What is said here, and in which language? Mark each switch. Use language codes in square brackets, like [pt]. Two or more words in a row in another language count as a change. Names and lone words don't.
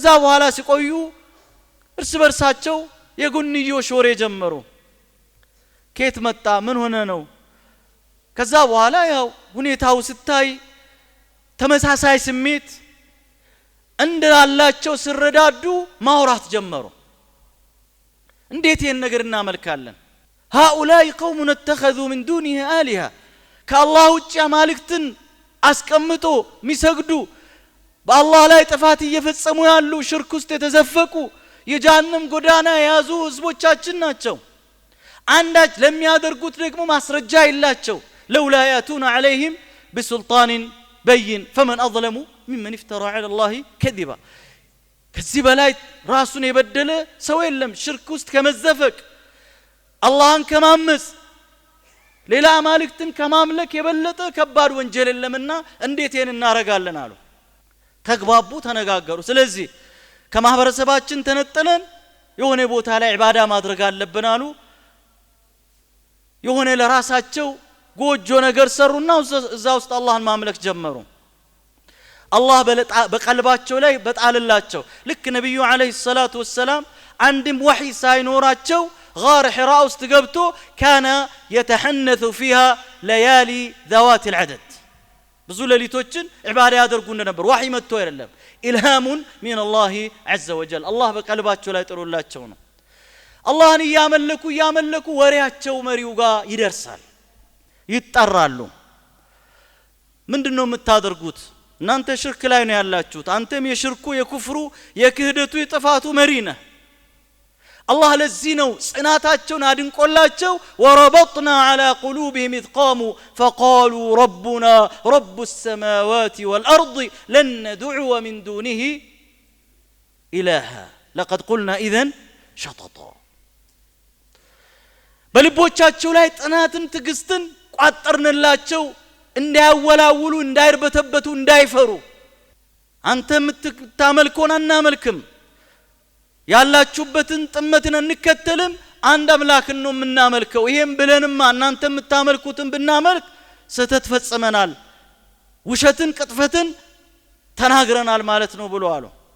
[am] በኋላ ሲቆዩ እርስ በርሳቸው የጎንዮሽ ወሬ ጀመሩ ከየት መጣ ምን ሆነ ነው ከዛ በኋላ ያው ሁኔታው ስታይ ተመሳሳይ ስሜት እንዳላቸው ሲረዳዱ ማውራት ጀመሩ እንዴት ይሄን ነገር እናመልካለን [ar] هؤلاء قوم اتخذوا من دونه آلهة كالله [am] ውጪ አማልክትን አስቀምጦ ሚሰግዱ በአላህ ላይ ጥፋት እየፈጸሙ ያሉ ሽርክ ውስጥ የተዘፈቁ የጀሃነም ጎዳና የያዙ ህዝቦቻችን ናቸው አንዳች ለሚያደርጉት ደግሞ ማስረጃ የላቸው [ar] لولا ياتون عليهم بسلطان بين فمن اظلم ممن افترى على الله كذبا [am] ከዚህ በላይ ራሱን የበደለ ሰው የለም ሽርክ ውስጥ ከመዘፈቅ አላህን ከማመጽ ሌላ አማልክትን ከማምለክ የበለጠ ከባድ ወንጀል የለምና እንዴት ይሄን እናረጋለን አሉ ተግባቡ ተነጋገሩ ስለዚህ ከማህበረሰባችን ተነጠለን የሆነ ቦታ ላይ ኢባዳ ማድረግ አለብን አሉ የሆነ ለራሳቸው ጎጆ ነገር ሰሩና እዛ ውስጥ አላህን ማምለክ ጀመሩ አላህ በቀልባቸው ላይ በጣልላቸው ልክ ነብዩ [ar] عليه الصلاة والسلام [am] አንድም ወህይ ሳይኖራቸው [ar] غار حراء [am] ውስጥ ገብቶ [ar] كان يتحنث فيها ليالي ذوات العدد [am] ብዙ ሌሊቶችን ኢባዳ ያደርጉ እንደነበር ወህይ መጥቶ አይደለም ኢልሃም [ar] من الله عز وجل الله [am] በቀልባቸው ላይ ጥሎላቸው ነው አላህን ያመለኩ ወሬያቸው መሪው ጋር ይደርሳል ይጣራሉ ምንድነው የምታደርጉት እናንተ ሽርክ ላይ ነው ያላችሁት አንተም የሽርኩ የኩፍሩ የክህደቱ የጥፋቱ መሪ ነህ الله ለዚህ ነው ጽናታቸውን አድንቆላቸው [ar] وربطنا على قلوبهم إذ قاموا فقالوا ربنا رب السماوات والأرض لن ندعو من دونه إلها لقد قلنا إذن شططا [am] በልቦቻቸው ላይ ጥናትን ትግስትን ቋጠርንላቸው እንዳያወላውሉ እንዳይርበተበቱ እንዳይፈሩ አንተ የምታመልከውን አናመልክም ያላችሁበትን ጥመትን እንከተልም አንድ አምላክን ነው የምናመልከው ይሄን ብለንማ እናንተ የምታመልኩትን ብናመልክ ስህተት ፈጽመናል ውሸትን ቅጥፈትን ተናግረናል ማለት ነው ብሎ አሉ